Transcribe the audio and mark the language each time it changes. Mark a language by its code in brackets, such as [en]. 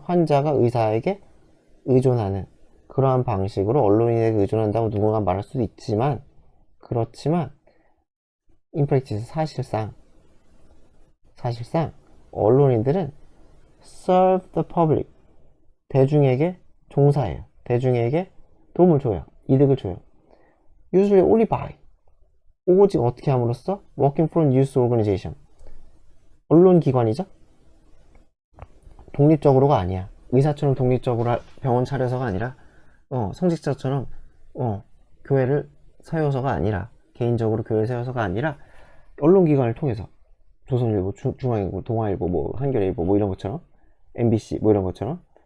[ko] 환자가 의사에게 의존하는 그러한 방식으로 언론인에게 의존한다고 누군가 말할 수도 있지만, 그렇지만 [en] in practice [ko] 사실상 언론인들은 [en] serve the public, [ko] 대중에게 종사해요. 대중에게 도움을 줘요. 이득을 줘요. [en] usually only by, [ko] 오직 어떻게 함으로써? [en] working for a news organization, [ko] 언론기관이죠. 독립적으로가 아니야. 의사처럼 독립적으로 병원 차려서가 아니라, 성직자처럼 교회를 세워서가 아니라, 개인적으로 교회를 세워서가 아니라 언론기관을 통해서, 조선일보, 중앙일보, 동아일보, 뭐 한겨레일보 뭐 이런 것처럼, MBC 뭐 이런 것처럼.